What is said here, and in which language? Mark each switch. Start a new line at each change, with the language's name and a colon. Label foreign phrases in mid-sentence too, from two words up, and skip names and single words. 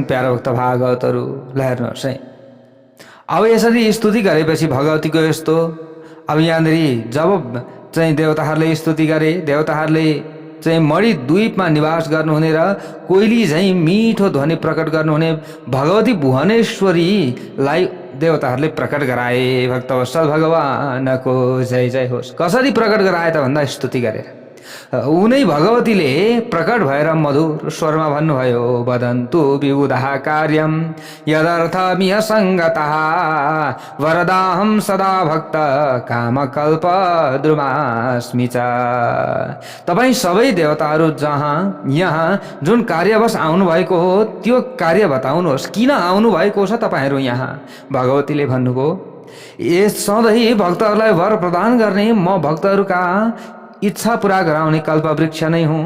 Nepali: प्यारो भक्त भागवतहरू, हेर्नुहोस् है। अब यसरी स्तुति गरेपछि भगवतीको यस्तो, अब यहाँनिर जब चाहिँ देवताहरूले स्तुति गरे, देवताहरूले चाहिँ मणिद्वीपमा निवास गर्नुहुने र कोइली झैँ मिठो ध्वनि प्रकट गर्नुहुने भगवती भुवनेश्वरीलाई देवताहरूले प्रकट गराए। भक्तवत्सल भगवानको जय जय होस्। कसरी प्रकट गराए त भन्दा स्तुति गरेर उनै भगवतीले प्रकट भएर मधुर स्वरमा भन्नुभयो,
Sanskrit: वदन्तु विबुधः कार्यं यदर्थमिह सङ्गतः वरदाहं सदा भक्त कामकल्पद्रुमास्मि च।
Nepali: तपाईँ सबै देवताहरू यहाँ जुन कार्यवश आउनुभएको हो त्यो कार्य बताउनुहोस्, किन आउनुभएको छ तपाईँहरू यहाँ। भगवतीले भन्नुभयो, यस सधैँ भक्तहरूलाई वर प्रदान गर्ने म भक्तहरूका इच्छा पूरा गराउने कल्पवृक्ष नै हुँ।